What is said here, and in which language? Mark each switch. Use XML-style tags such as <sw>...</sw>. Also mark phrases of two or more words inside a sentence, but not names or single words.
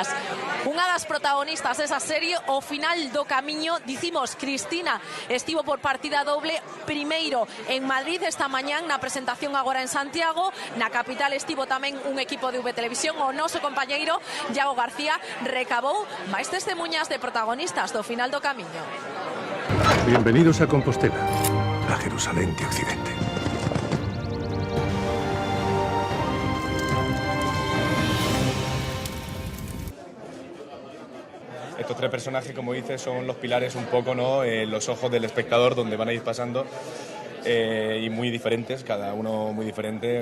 <gl>Unha das protagonistas desa serie, O final do camiño, dicimos, Cristina estivo por partida doble, primeiro en Madrid esta mañán na presentación agora en Santiago, na capital estivo tamén un equipo de V Televisión, o noso compañeiro Iago García recabou máis testemunhas de protagonistas do final do camiño.</gl> <es>Bienvenidos a Compostela, a Jerusalén de Occidente. Estos tres personajes, como dices, son los pilares un poco, ¿no? Los ojos del espectador, donde van a ir pasando, y muy diferentes, cada uno muy diferente.</es>